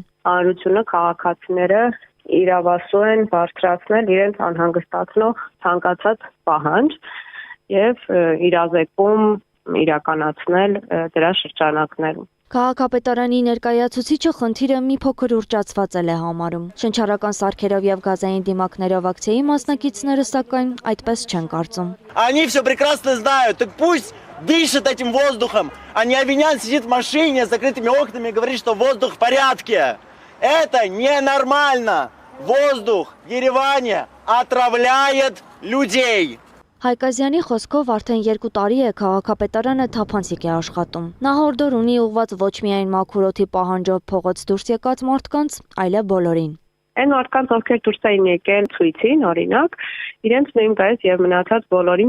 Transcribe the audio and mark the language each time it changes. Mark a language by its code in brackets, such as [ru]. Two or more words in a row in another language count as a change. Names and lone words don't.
[hy] Հանրությունը քաղաքացիները իրավասու են բարձրացնել իրենց անհանգստացնող ցանկացած պահանջ եւ իրազեկում իրականացնել դրա շրջանակներում։ Քաղաքապետարանի ներկայացուցիչը խնդիրը մի փոքր ուռճացված է համարում։ Շնչառական սարքերով եւ գազային դիմակներով ակցիայի մասնակիցները սակայն այդպես չեն կարծում։ [ru] Они все прекрасно знают, так пусть дышит этим воздухом, а не Авинян сидит в машине с закрытыми окнами и говорит, что воздух в порядке. Это ненормально. Воздух в Ереване отравляет людей. [hy] Հայկազյանի խոսքով արդեն 2 տարի է քաղաքապետարանը թափանցիկ է աշխատում։ Նա հորդոր ունի ուղված ոչ միայն մաքուր օդի պահանջով փողոց դուրս եկած մարդկանց, այլև բոլորին։ Այն մարդկանց, ովքեր դուրս էին եկել ցույցին, օրինակ, իրենց նույնպես եւ մնացած բոլորին